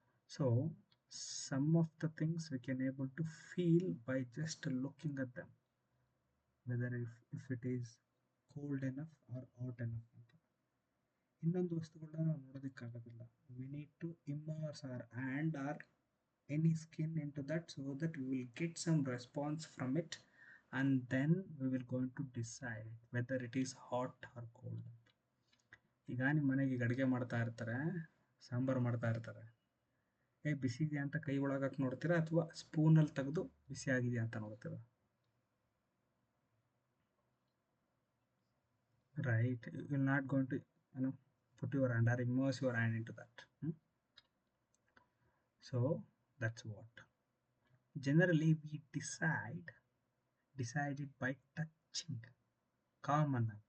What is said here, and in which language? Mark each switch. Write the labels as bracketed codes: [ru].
[en] So some of the things we can able to feel by just looking at them, whether if it is cold enough or hot enough ಅಂತ. [kn] ಇನ್ನೊಂದು ವಸ್ತುಗಳನ್ನ ನಾವು ನೋಡೋದಕ್ಕಾಗೋದಿಲ್ಲ. [en] We need to immerse our hand or any skin into that so that we will get some response from it, and then we will going to decide whether it is hot or cold. [kn] ಈಗ ನಿಮ್ಮ ಮನೆಗೆ ಈಗ ಅಡುಗೆ ಮಾಡ್ತಾ ಇರ್ತಾರೆ, ಸಾಂಬಾರು ಮಾಡ್ತಾ ಇರ್ತಾರೆ, ಬಿಸಿ ಇದೆಯಾ ಅಂತ ಕೈ ಒಳಗಕ್ಕೆ ನೋಡ್ತೀರಾ ಅಥವಾ ಸ್ಪೂನಲ್ಲಿ ತೆಗೆದು ಬಿಸಿ ಆಗಿದೆಯಾ ಅಂತ ನೋಡ್ತೀರಾ? [en] Right. You will not going to put your hand or immerse your hand into that. So that's what generally we decide it by touching. Common.